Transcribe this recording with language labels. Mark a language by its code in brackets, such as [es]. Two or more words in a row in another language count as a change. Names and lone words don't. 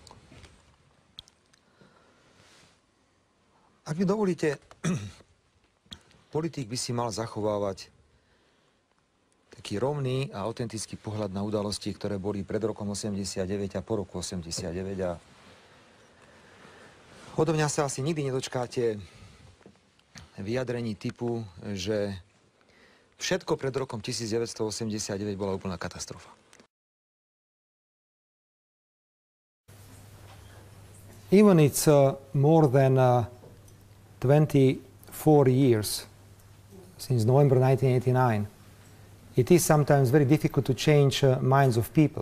[sk] Ak mi dovolíte, politik by si mal zachovávať taký rovný a autentický pohľad na udalosti, ktoré boli pred rokom 89 a po roku 89. A odo mňa sa asi nikdy nedočkáte vyjadrení typu, že všetko pred rokom 1989 bola úplná katastrofa. [en] Even it's more than 24 years since November 1989, it is sometimes very difficult to change minds of people.